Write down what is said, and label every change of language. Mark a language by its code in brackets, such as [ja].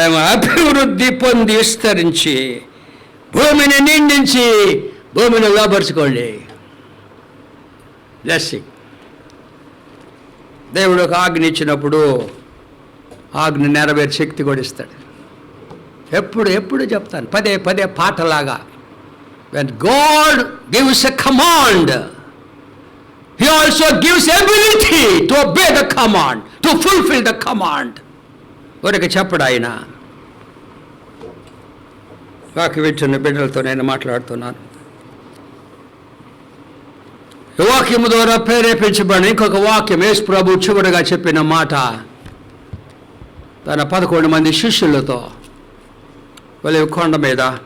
[te] అభివృద్ధి పొంది విస్తరించి భూమిని నిండించి భూమిని లోపరుచుకోండి. బ్లెస్సింగ్. దేవుడు ఒక ఆజ్ఞ ఇచ్చినప్పుడు ఆజ్ఞ నెరవేర్చే శక్తి కూడా ఇస్తాడు. ఎప్పుడు చెప్తాను పదే పాటలాగా. [en] When God gives a command, He also gives ability to obey the command, to fulfill the command. [te] ఊరికి చెప్పడు ఆయన. వాక్య వింటున్న బిడ్డలతో నేను మాట్లాడుతున్నాను. ఈ వాక్యము ద్వారా ప్రేరేపించబడిన ఇంకొక వాక్యం యేసు ప్రభు చివరిగా చెప్పిన మాట తన 11 మంది శిష్యులతో ఒలీవ కొండ మీద.